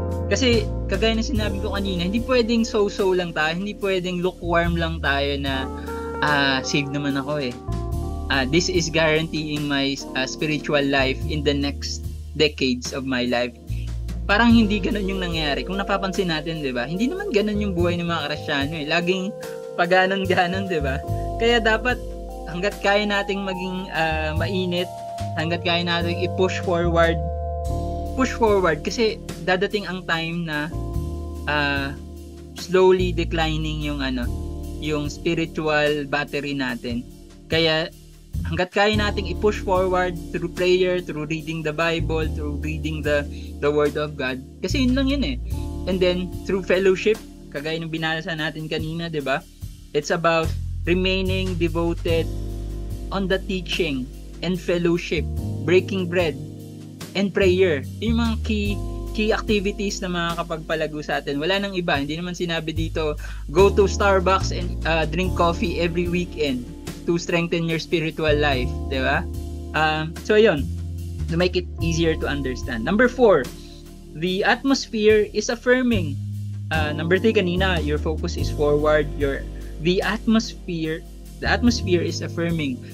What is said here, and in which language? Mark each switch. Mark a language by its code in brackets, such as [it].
[tl] Kasi kagaya na sinabi ko kanina, hindi pwedeng so-so lang tayo, hindi pwedeng lukewarm lang tayo na saved naman ako eh. [en] This is guaranteeing my spiritual life in the next decades of my life. [tl] Parang hindi ganun yung nangyayari. Kung napapansin natin, di ba? Hindi naman ganun yung buhay ng mga Kristiyano eh. Laging paganon-ganon, di ba? Kaya dapat hanggat kaya nating maging mainit, hanggat kaya nating i-push forward kasi dadating ang time na [en] slowly declining [tl] yung spiritual battery natin. Kaya hanggat kaya nating i-push [en] forward through prayer, through reading the Bible, through reading the Word of God. [tl] Kasi yun lang yun eh. [en] And then through fellowship, [tl] kagaya ng binasa natin kanina, 'di ba? [en] It's about remaining devoted on the teaching and fellowship, breaking bread, and prayer. [tl] Yung mga key activities na makakapagpalago sa atin. Wala nang iba. [en] Hindi naman sinabi dito, go to Starbucks and drink coffee every weekend to strengthen your spiritual life. Diba? So, yun. To make it easier to understand. Number 4, the atmosphere is affirming. Number 3 kanina, your focus is forward. The atmosphere is affirming.